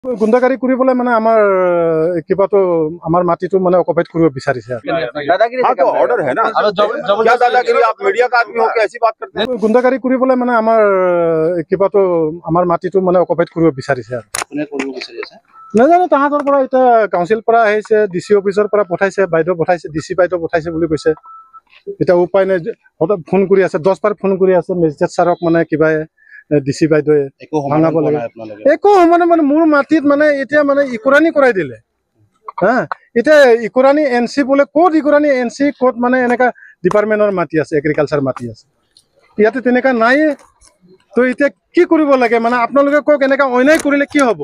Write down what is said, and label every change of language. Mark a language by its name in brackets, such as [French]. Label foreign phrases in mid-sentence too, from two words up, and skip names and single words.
[Assamese] গুন্ডাগাৰী কৰিবলৈ মানে আমাৰ কিবাটো আমাৰ মাটিটো মানে অকুপাইড কৰিব বিচাৰিছে [Hindi] ऑर्डर है ना क्या दादागिरी आप मीडिया का आदमी हो के ऐसी बात करते हैं [Assamese] গুন্ডাগাৰী কৰিবলৈ মানে আমাৰ কিবাটো আমাৰ মাটিটো মানে অকুপাইড কৰিব বিচাৰিছে নাজানো তাহাঁতৰ পৰা এতিয়া কাউন্সিল পৰা আহিছে ডিচি অফিচৰ পৰা পঠাইছে বাইদেউ পঠাইছে ডিচি বাইদেউ পঠাইছে বুলি কৈছে এতিয়া উপায় নাই ফোন কৰি আছে 10 বাৰ ফোন কৰি আছে মেজিষ্ট্ৰেট ছাৰক মানে কিবা ডিসি বাইদেৱে ভাঙাব লাগে একো মানে মোৰ মাটিত মানে এতিয়া মানে ইকুৰানি কৰাই দিলে হা এতিয়া ইকুৰানি এনসি বলে কোড ইকুৰানি এনসি কোড মানে এনেকা ডিপাৰ্টমেন্টৰ মাটি আছে এগ্ৰিকালচাৰ মাটি আছে ইয়াতে তেনেকা নাই তো এতিয়া কি কৰিব লাগে মানে আপোনালোকে কক এনেকা অন্যায় কৰিলে কি হ'ব